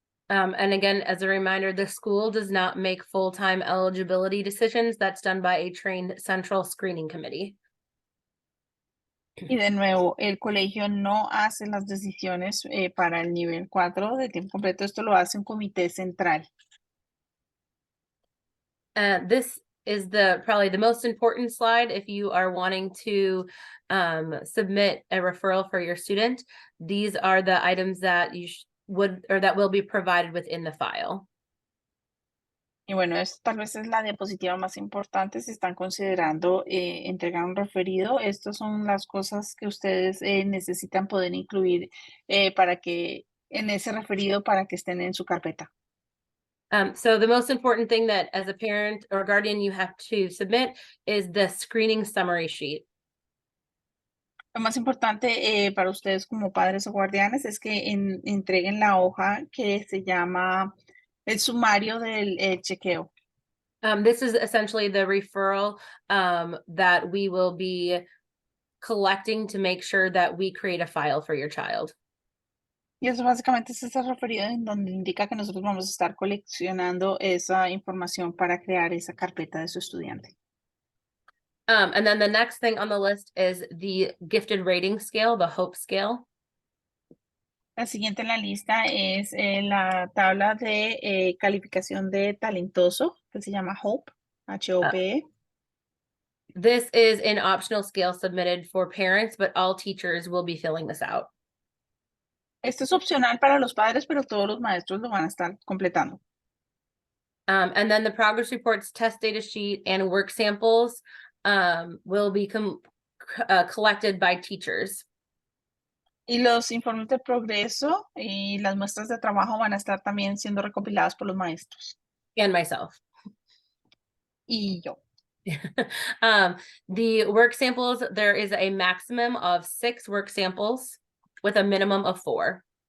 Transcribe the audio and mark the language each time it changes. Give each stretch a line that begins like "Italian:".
English: And again, as a reminder, the school does not make full-time eligibility decisions. That's done by a trained central screening committee.
Spanish: Y de nuevo, el colegio no hace las decisiones para el nivel 4 de tiempo completo. Esto lo hace un comité central.
English: This is probably the most important slide if you are wanting to submit a referral for your student. These are the items that you that will be provided within the file.
Spanish: Y bueno, esto tal vez es la diapositiva más importante si están considerando entregar un referido. Estas son las cosas que ustedes necesitan poder incluir para que en ese referido para que estén en su carpeta.
English: So the most important thing that as a parent or guardian you have to submit is the screening summary sheet.
Spanish: Lo más importante para ustedes como padres o guardianes es que entreguen la hoja que se llama el sumario del chequeo.
English: This is essentially the referral that we will be collecting to make sure that we create a file for your child.
Spanish: Y eso básicamente es ese referido en donde indica que nosotros vamos a estar coleccionando esa información para crear esa carpeta de su estudiante.
English: And then the next thing on the list is the gifted rating scale, the HOPE scale.
Spanish: La siguiente en la lista es la tabla de calificación de talentoso, que se llama HOPE, H-O-P-E.
English: This is an optional scale submitted for parents, but all teachers will be filling this out.
Spanish: Esto es opcional para los padres, pero todos los maestros lo van a estar completando.
English: And then the progress reports, test data sheet, and work samples will be collected by teachers.
Spanish: Y los informes de progreso y las muestras de trabajo van a estar también siendo recopiladas por los maestros.
English: And myself.
Spanish: Y yo.
English: The work samples, there is a maximum of 6 work samples with a minimum of 4.